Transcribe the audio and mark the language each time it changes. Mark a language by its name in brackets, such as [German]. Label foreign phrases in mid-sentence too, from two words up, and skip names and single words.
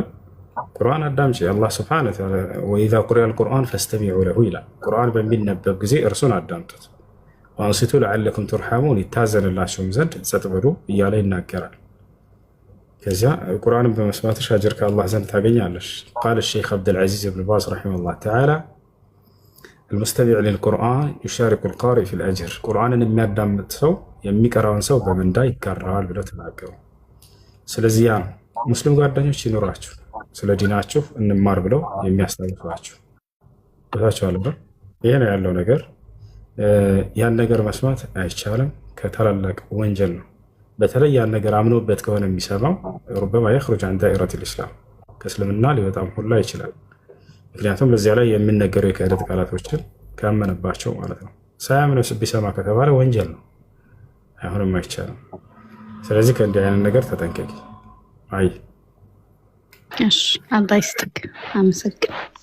[Amharic] ቁርአን አዳምጪ። [Arabic] الله سبحانه وتعالى وإذا قرئ القرآن فاستمعوا له [Amharic] ይላል። ቁርአን በሚነበብ ጊዜ እርሱን አዳምጡት። [Arabic] وأنصتوا لعلكم ترحمون [Amharic] ይታዘንላችሁም ዘንድ ጸጥ በሉ እያለ ይናገራል። ከዚያ ቁርአንን በመስማትሽ አጅር ከአላህ ዘንድ ታገኛለሽ። ቃለ ሼክ አብዱልዓዚዝ ብን ባዝ [Arabic] رحمه الله تعالى المستمع للقرآن يشارك القارئ في الأجر [Amharic] ቁርአንን የሚያዳምጥ ሰው የሚቀራውን ሰው በምንዳ ይጋራል ብለው ተናገሩ። ስለዚህ ያ ሙስሊም ጓደኞች ይኖራችሁ ስለ ዲናችሁ እንማር ብለው የሚያስታውሷችሁ ታቻው አለ። ይሄ ነው ያለው ነገር። ያን ነገር መስማት አይቻልም፣ ከታላላቅ ወንጀል ነው። በተለይ ያን ነገር አምኖበት ከሆነ የሚሰማው [Arabic] ربما يخرج عن دائرة الإسلام [Amharic] ከእስልምና ሊወጣም ሁላ ይችላል። ምክንያቱም በዚያ ላይ የሚነገሩ የክህደት ቃላቶችን ካመነባቸው ማለት ነው። ሳያምነው ቢሰማ ከተባለ ወንጀል ነው፣ አይሆንም፣ አይቻልም። ስለዚህ ከእንዲህ አይነት ነገር ተጠንቀቂ። አይ እሺ አላህ ይስጥክ። አመሰግናለሁ።